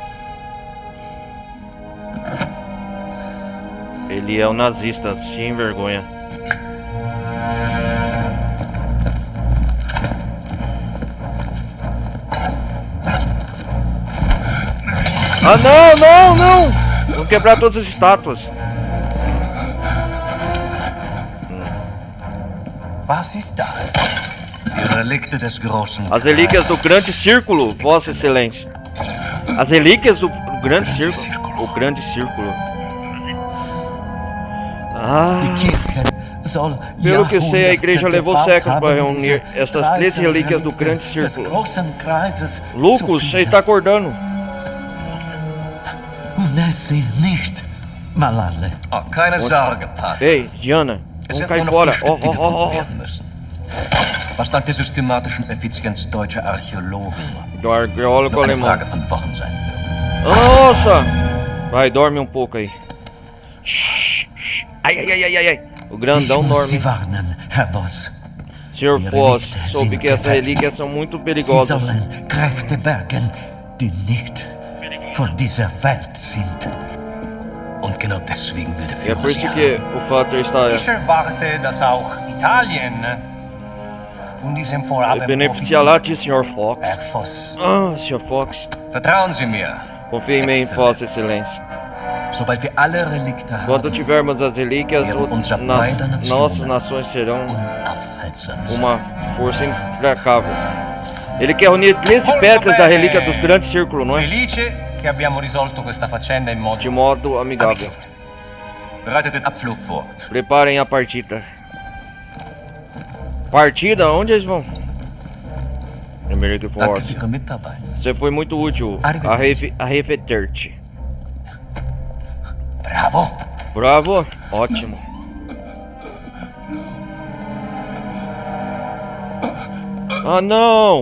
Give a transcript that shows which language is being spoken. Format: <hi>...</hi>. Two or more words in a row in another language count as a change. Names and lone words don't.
<pt>Ele é um nazista, sem vergonha. Ah, não, não, não! Vamos quebrar todas as estátuas.</pt> <de>Was ist das? Die Relikte des großen</de> <pt>As relíquias do grande círculo, Vossa Excelência. As relíquias do grande círculo. O grande círculo. Ah,</pt> <de>Die Kirche soll</de> <pt>pelo que eu sei, a igreja</pt> <de>Jahrhunderte</de> <pt>levou</pt> <de>gebraucht</de> <pt>séculos para</pt> <de>haben,</de> <pt>reunir</pt> <de>diese</de> <pt>estas 13 relíquias do 13 grande</pt> <de>des</de> <pt>círculo.</pt> <de>großen Kreises</de> <pt>Lucas,</pt> <de>zu</de> <pt>ele tá acordando.</pt> <de>Nessie nicht, Malale. Oh, keine Sorge, Pater.</de> <pt>Ei, Diana,</pt> <de>Es</de> <pt>vamos</pt> <de>sind</de> <pt>cair</pt> <de>nur noch</de> <pt>fora.</pt> <de>4 Stück, die gefunden Oh. werden müssen. Was dank der systematischen Effizienz deutscher Archäologen</de> <pt>Do arqueólogo</pt> <de>nur eine</de> <pt>alemão.</pt> <de>Frage von Wochen sein wird.</de> <pt>Nossa! Vai, dorme um pouco aí. Shhh, shh. Ai. O grandão</pt> <de>Ich muss Sie</de> <pt>dorme.</pt> <de>warnen, Herr Voss.</de> <pt>Senhor</pt> <de>Die</de> <pt>Foss,</pt> <de>Relikte</de> <pt>soube</pt> <de>sind</de> <pt>que essas</pt> <de>gefährlich.</de> <pt>relíquias são muito</pt> <de>Sie</de> <pt>perigosas.</pt> <de>sollen Kräfte bergen, die nicht von dieser Welt sind. Und genau deswegen will der</de> <pt>E é</pt> <de>Führer</de> <pt>por</pt> <de>sie</de> <pt>isso que</pt> <de>haben.</de> <pt>o Vater está</pt> <de>Ich erwarte, dass auch Italien von diesem Vorhaben</de> <pt>beneficiará-te, Senhor Fox.</pt> <de>Herr Voss.</de> <pt>Ah, Senhor Fox,</pt> <de>Vertrauen Sie mir.</de> <pt>confia em mim, Vossa Excelência.</pt> <de>Sobald wir alle Relikte</de> <pt>Quando</pt> <de>haben,</de> <pt>tivermos as relíquias, nossas nações serão</pt> <de>unaufhaltsam sein.</de> <pt>uma força implacável. Ele quer unir 13</pt> <it>Molto</it> <pt>pedras da</pt> <it>bene.</it> <pt>relíquia dos grandes círculos, não é?</pt> <it>Felice che abbiamo risolto questa faccenda in modo</it> <pt>De modo amigável.</pt> <de>Bereitet den Abflug vor.</de> <pt>Preparem a partida. Partida? Onde eles vão?</pt> <de>Emerick Danke Force. für Ihre Mitarbeit.</de> <pt>Você foi muito útil. Arrefeter-te. bravo. Bravo. Ótimo. Ah, não!</pt>